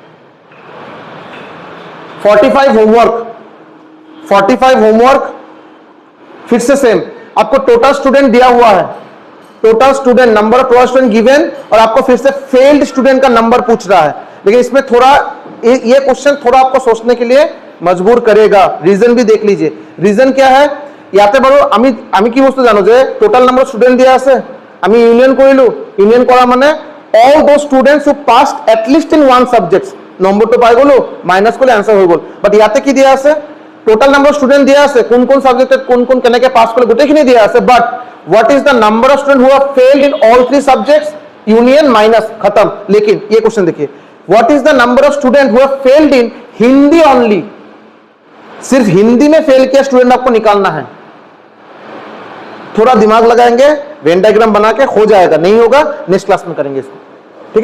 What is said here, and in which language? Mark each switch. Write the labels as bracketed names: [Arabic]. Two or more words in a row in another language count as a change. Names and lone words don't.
[Hindi] 45 होमवर्क फिर से सेम। आपको [English] total student [Hindi] दिया हुआ है, [English] total student number of total student given, [Hindi] और आपको फिर से [English] failed student [Hindi] का नंबर पूछ रहा है। लेकिन इसमें थोड़ा ये क्वेश्चन थोड़ा आपको सोचने के लिए मजबूर करेगा। रीजन भी देख लीजिए, रीजन क्या है [Assamese] ইয়াতে বাৰু আমি কি বস্তু জানো যে [English] total number student [Assamese] দিয়া আছে, আমি ইউনিয়ন কৰিলো, ইউনিয়ন কৰা মানে [English] all those students who passed at least in one subject [Assamese] নম্বরটো পাই গলো, মাইনাস করলে आंसर হৈ গল। বাট ইয়াতে কি দিয়া আছে, [English] total number student [Assamese] দিয়া আছে, কোন কোন সাবজেক্টে কোন কোন কেনেকে পাস করলে গোটেইখিনি দিয়া আছে। [English] but what is the number of student who have failed in all three subjects, union minus, खत्म। [Hindi] लेकिन ये क्वेश्चन देखिए, [English] what is the number of student who have failed in Hindi only, [Hindi] सिर्फ हिंदी में फेल किया स्टूडेंट आपको निकालना है। थोड़ा दिमाग लगाएंगे, [English] Venn diagram [Hindi] बना के हो जाएगा, नहीं होगा [English] next class [Hindi] में करेंगे इसको, ठीक है।